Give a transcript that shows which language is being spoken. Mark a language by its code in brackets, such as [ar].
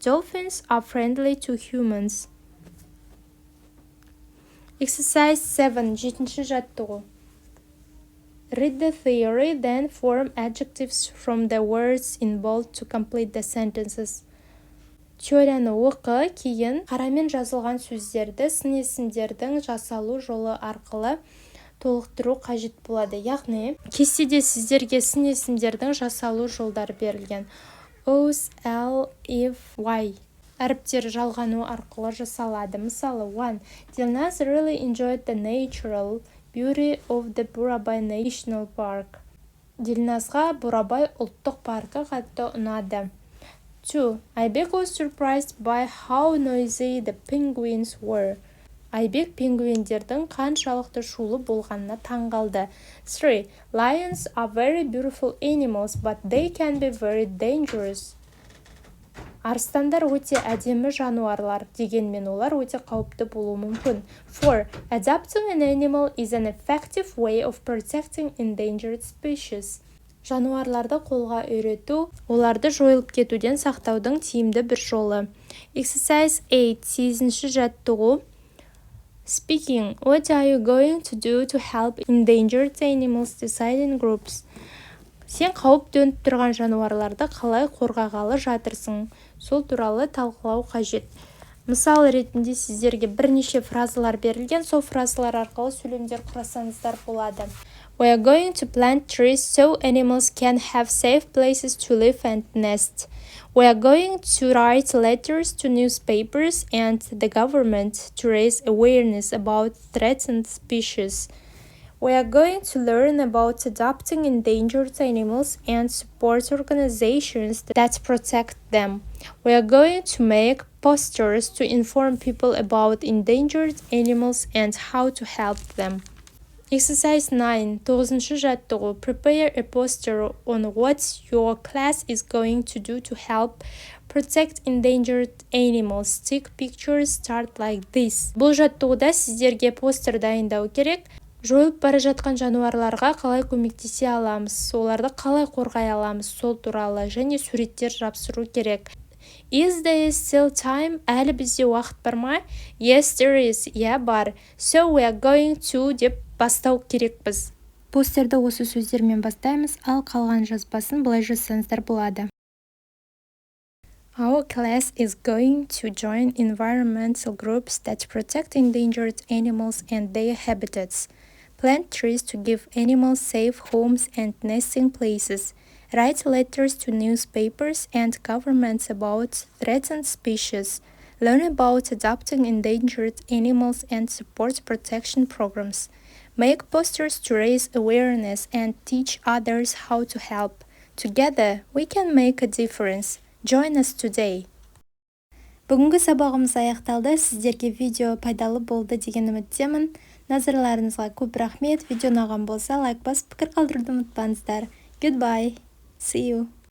[en] Dolphins are friendly to humans. Exercise 7. [kk] 7-ші жаттығу. [en] Read the theory, then form adjectives from the words in bold to complete the sentences. [kk] теорияны оқы, кейін қарамен жазылған сөздерді сын есімдердің жасалу жолы арқылы толықтыру қажет болады. Яғни, кестеде сіздерге сын есімдердің жасалу жолдары берілген. Os, L, if, Y әріптер жалғану арқылы жасалады. Мысалы, 1. [en] Dilnaz really enjoyed the natural beauty of the Бурабай National Park. [kk] Дилназға Бурабай ұлттық паркі қатты ұнады. 2. [en] Айбек was surprised by how noisy the penguins were. [kk] Айбек пингвиндердің қаншалықты шулы болғанына таңғалды. 3. [en] Lions are very beautiful animals, but they can be very dangerous. [kk] Арыстандар өте әдемі жануарлар, дегенмен олар өте қауіпті болуы мүмкін. 4. [en] Adopting an animal is an effective way of protecting endangered species. [kk] Жануарларды қолға үйрету, оларды жойылып кетуден сақтаудың тиімді бір жолы. [en] Exercise 8. [kk] 8-ші жаттығу. [en] Speaking. What are you going to do to help endangered animals decide in groups? [kk] Сен қауіп төніп тұрған жануарларды қалай қорғағалы жатырсың? Сол туралы талқылау қажет. Мысал ретінде сіздерге бірнеше фразалар берілген, сол фразалар арқылы сөйлемдер құрасаңыздар болады. [en] We are going to plant trees so animals can have safe places to live and nest. We are going to write letters to newspapers and the government to raise awareness about threatened species. We are going to learn about adopting endangered animals and support organizations that protect them. We are going to make posters to inform people about endangered animals and how to help them. Exercise 9. [kk] 9-ші жаттығу. [en] Prepare a poster on what your class is going to do to help protect endangered animals. Take pictures, start like this. [kk] Бұл жаттығуда сіздерге постер дайындау керек. Жойылып бара жатқан жануарларға қалай көмектесе аламыз, оларды қалай қорғай аламыз, сол туралы және суреттер жапсыру керек. [en] Is there still time? [kk] Әлі бізде уақыт бар ма? [en] Yes, there is. [kk] Иә, бар. [en] So we are going to [kk] деп бастау керекпіз. Постерді осы сөздермен бастаймыз, ал қалған жазбасын былай жазсаңыздар болады. [en] Our class is going to join environmental groups that protect endangered animals and their habitats. Plant trees to give animals safe homes and nesting places. Write letters to newspapers and governments about threatened species. Learn about adopting endangered animals and support protection programs. Make posters to raise awareness and teach others how to help. Together, we can make a difference. Join us today. [kk] Бүгінгі сабағымыз аяқталды. Сіздерге видео пайдалы болды деген үміттемін. Назарларыңызға көп рахмет. Видео ұнаған болса, лайк басып пікір қалдыруды ұмытпаңыздар. [en] Goodbye. See you.